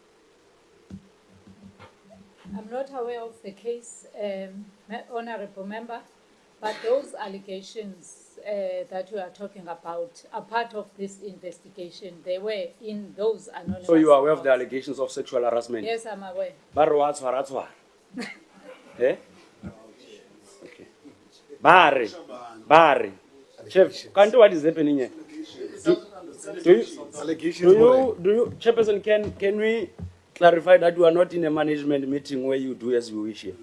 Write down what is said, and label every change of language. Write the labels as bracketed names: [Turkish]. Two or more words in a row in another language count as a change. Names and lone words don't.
[English] I'm not aware of the case, Honourable Member, but those allegations that you are talking about are part of this investigation. They were in those anonymous. So you are aware of the reports. allegations of sexual harassment? Yes, I'm aware. [Tswana] Barwa tshwara tshwara. [English] Eh? Okay. Bari. Chef, can't what is happening here? Chairperson, can we clarify that you are not in a management meeting where you do as you wish here?